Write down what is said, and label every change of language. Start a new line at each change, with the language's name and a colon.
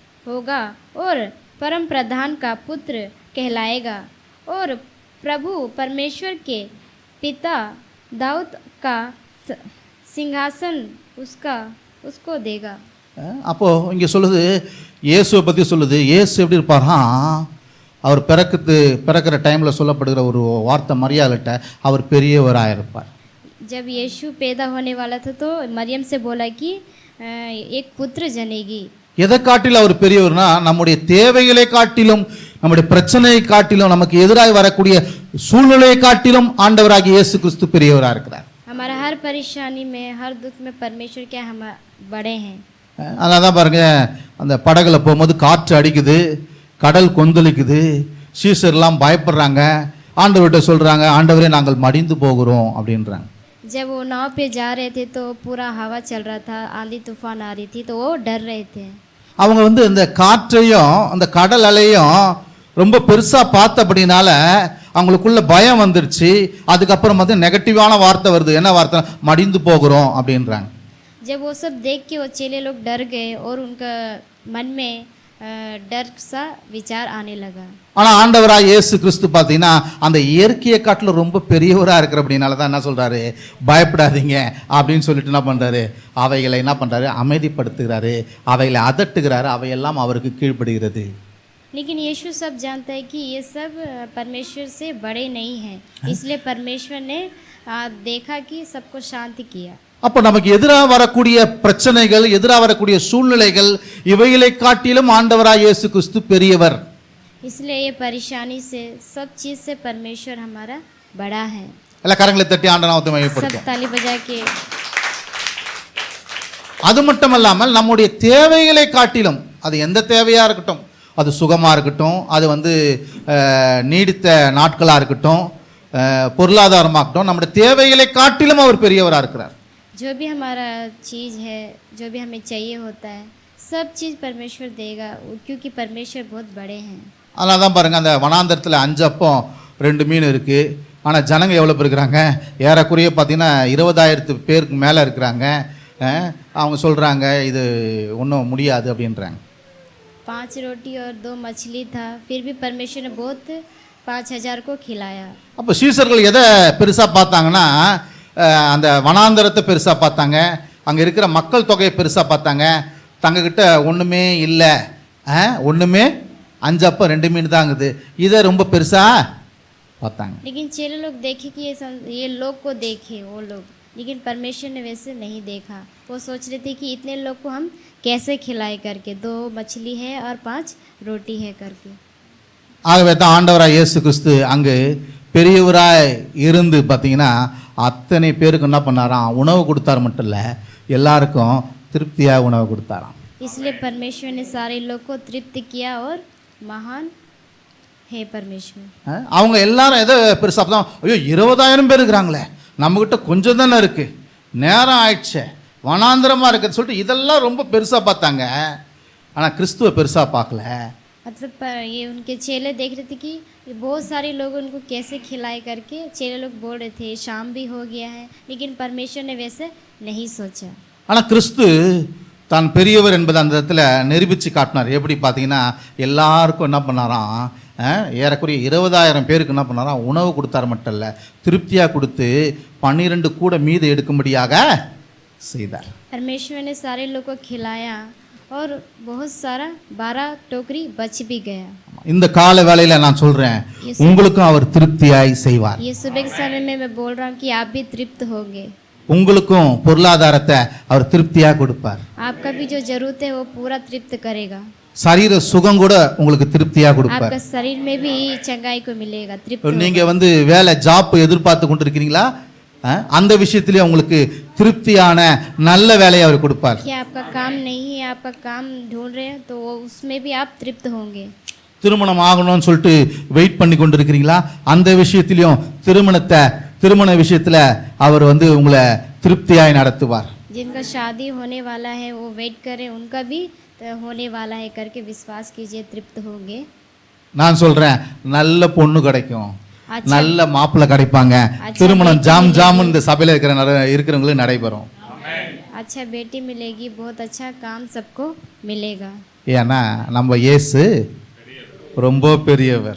Hindi: होगा और परम प्रधान का पुत्र कहलाएगा और प्रभु परमेश्वर के पिता दाऊद का सिंहासन उसको देगा।
Tamil: அப்போ இங்கே சொல்லுது இயேசுவை பற்றி சொல்லுது. இயேசு எப்படி இருப்பாராம், அவர் பிறக்கிற டைமில் சொல்லப்படுகிற ஒரு வார்த்தை மரியாதைட்ட அவர் பெரியவராக இருப்பார்.
Hindi: जब यीशु पैदा होने वाला था तो मरियम से बोला कि एक पुत्र जनेगी।
Tamil: எதை காட்டிலும் அவர் பெரியவர்னா நம்முடைய தேவைகளை காட்டிலும் நம்முடைய பிரச்சனையை காட்டிலும் நமக்கு எதிராக வரக்கூடிய சூழ்நிலையை காட்டிலும் ஆண்டவராகிய இயேசு கிறிஸ்து பெரியவராக இருக்கிறார்.
Hindi: हमारा हर परेशानी में हर दुख में परमेश्वर क्या हम बड़े हैं।
Tamil: அதனால தான் பாருங்க, அந்த படகுல போகும்போது காற்று அடிக்குது, கடல் கொந்தளிக்குது, சீசர்லாம் பயப்படுறாங்க, ஆண்டவர்கிட்ட சொல்றாங்க, ஆண்டவரே நாங்கள் மடிந்து போகிறோம் அப்படின்றாங்க.
Hindi: जब वो नाव पे जा रहे थे तो पूरा हवा चल रहा था, आंधी तूफान आ रही थी तो वो डर रहे थे।
Tamil: அவங்க இந்த காற்றையும் அந்த கடல் அலையும் ரொம்ப பெருசா பார்த்தபடினால அவங்களுக்குள்ள பயம் வந்துருச்சு. அதுக்கப்புறம் நெகட்டிவான வார்த்தை வருது. என்ன வார்த்தை? மடிந்து போகிறோம் அப்படின்றாங்க.
Hindi: जब वो सब देख के वो चेले लोग डर गए और उनका मन में डर सा विचार आने लगा.
Tamil: ஆனா ஆண்டவராய் இயேசு கிறிஸ்து பார்த்தீங்கன்னா அந்த இயற்கையை காட்டிலும் ரொம்ப பெரியவராக இருக்கிற அப்படின்னால தான் என்ன சொல்றாரு, பயப்படாதீங்க அப்படின்னு சொல்லிட்டு என்ன பண்றாரு, அவைகளை என்ன பண்றாரு, அமைதிப்படுத்துகிறாரு, அவைகளை அதட்டுகிறாரு, அவையெல்லாம் அவருக்கு கீழ்ப்படுகிறது.
Hindi: लेकिन यीशु सब जानता है कि ये सब परमेश्वर से बड़े नहीं हैं, इसलिए परमेश्वर ने देखा कि सबको शांति किया.
Tamil: அப்போ நமக்கு எதிராக வரக்கூடிய பிரச்சனைகள், எதிராக வரக்கூடிய சூழ்நிலைகள், இவைகளை காட்டிலும் ஆண்டவராய் இயேசு கிறிஸ்து பெரியவர்.
Hindi: इसलिए ये परेशानी से सब चीज से परमेश्वर हमारा बड़ा है.
Tamil: எல்லா கரங்களை தட்டி ஆண்டவரை நாமத்தை மகிமைப்படுத்துவோம்.
Hindi: सब ताली बजा के.
Tamil: அது மட்டுமல்லாமல் நம்முடைய தேவைகளை காட்டிலும், அது எந்த தேவையா இருக்கட்டும், அது சுகமா இருக்கட்டும், அது நீடித்த நாட்களா இருக்கட்டும், பொருளாதாரமாக இருக்கட்டும், நம்முடைய தேவைகளை காட்டிலும் அவர் பெரியவராக இருக்கிறார்.
Hindi: जो भी हमारा चीज़ है, जो भी हमें चाहिए होता है, सब चीज़ परमेश्वर देगा, क्योंकि परमेश्वर बहुत बड़े हैं.
Tamil: அதனால தான் பாருங்க, அந்த வனாந்தரத்தில் 5 அப்பம் 2 மீன் இருக்கு. ஆனால் ஜனங்க எவ்வளோ பேர் இருக்கிறாங்க? ஏறக்குறைய பார்த்தீங்கன்னா 20,000 பேருக்கு மேலே இருக்கிறாங்க. அவங்க சொல்கிறாங்க இது ஒன்றும் முடியாது அப்படின்றாங்க.
Hindi: 5 रोटी और 2 मछली था, फिर भी परमेश्वर ने बहुत 5,000 को खिलाया.
Tamil: அப்போ சீசர்கள் எதை பெருசாக பார்த்தாங்கன்னா, அந்த வனாந்தரத்தை பெருசாக பார்த்தாங்க, அங்கே இருக்கிற மக்கள் தொகையை பெருசாக பார்த்தாங்க. தங்கக்கிட்ட ஒன்றுமே இல்லை, ஒன்றுமே 5 அப்பம் 2 மீன் தாங்குது, இதை ரொம்ப பெருசாக பார்த்தாங்க.
Hindi: लेकिन चेले लोग देखे कि ये लोग को देखे वो लोग, लेकिन परमेश्वर ने वैसे नहीं देखा. वो सोच रहे थे कि इतने लोग को हम कैसे खिलाए करके, 2 मछली है और 5 रोटी है करके.
Tamil: ஆகவே தான் ஆண்டவராய் இயேசு கிறிஸ்து அங்கு பெரியவராய் இருந்து பார்த்தீங்கன்னா அத்தனை பேருக்கு என்ன பண்ணாராம், உணவு கொடுத்தார். மட்டும் இல்லை, எல்லாருக்கும் திருப்தியாக உணவு கொடுத்தாராம்.
Hindi: इसलिए परमेश्वर ने सारे लोग को तृप्त किया और महान है परमेश्वर.
Tamil: அவங்க எல்லாரும் எதை பெருசாக பார்த்தா, ஐயோ 20,000 பேர் இருக்கிறாங்களே, நம்மக்கிட்ட கொஞ்சம் தானே இருக்கு, நேரம் ஆயிடுச்சு, வனாந்திரமாக இருக்குன்னு சொல்லிட்டு இதெல்லாம் ரொம்ப பெருசாக பார்த்தாங்க. ஆனால் கிறிஸ்துவை பெருசாக பார்க்கல.
Hindi: मतलब ये उनके चेले देख रहे थे कि बहुत सारे लोग उनको कैसे खिलाए करके. चेले लोग बोल रहे थे शाम भी हो गया है, लेकिन परमेश्वर ने वैसे नहीं सोचा.
Tamil: ஆனால் கிறிஸ்து தான் பெரியவர் என்பதை அந்த இடத்துல நிரூபித்து காட்டினார். எப்படி பார்த்தீங்கன்னா எல்லாருக்கும் என்ன பண்ணாராம், ஏறக்குறைய 20,000 பேருக்கு என்ன பண்ணாராம், உணவு கொடுத்தார். மட்டும் இல்லை, திருப்தியாக கொடுத்து 12 கூட மீது எடுக்கும்படியாக செய்தார்.
Hindi: परमेश्वर ने सारे लोग को खिलाया और बहुत सारा 12 टोकरी बच भी गया.
Tamil: இந்த கால வேளையில நான் சொல்றேன், உங்களுக்கும் அவர் திருப்தியாய் செய்வார்.
Hindi: ये सुबह के समय में मैं बोल रहा हूं कि आप भी तृप्त होंगे.
Tamil: உங்களுக்கும் பொருளாதாரத்தை அவர் திருப்தியா கொடுப்பார்.
Hindi: आपका भी जो जरूरत है वो पूरा तृप्त करेगा.
Tamil: சரீர சுகம் கூட உங்களுக்கு திருப்தியா கொடுப்பார்.
Hindi: आपका शरीर में भी चंगाई को मिलेगा, तृप्त.
Tamil: நீங்க வேலை ஜாப் எதிர்பார்த்து கொண்டிருக்கீங்களா, அந்த விஷயத்திலே உங்களுக்கு திருப்தியான நல்ல வேலையை அவர் கொடுப்பார்.
Hindi: क्या आपका काम नहीं है, आपका काम ढूंढ रहे हैं तो उसमें भी आप तृप्त होंगे.
Tamil: திருமணம் ஆகணும்னு சொல்லிட்டு வெயிட் பண்ணி கொண்டிருக்கிறீங்களா, அந்த விஷயத்திலையும் திருமண விஷயத்துல அவர் உங்களை திருப்தியாய் நடத்துவார்.
Hindi: जिनका शादी होने वाला है वो वेट करें, उनका भी होने वाला है करके विश्वास कीजिए, तृप्त होंगे.
Tamil: நான் சொல்றேன், நல்ல பொண்ணு கிடைக்கும், நல்ல மாப்பிள்ளை கிடைப்பாங்க, திருமணம் ஜாம் இந்த சபையில இருக்கிறவங்களுக்கு நடைபெறும்.
Hindi: अच्छा बेटी मिलेगी, बहुत अच्छा काम सबको मिलेगा.
Tamil: ஏன்னா நம்ம இயேசு ரொம்ப பெரியவர்.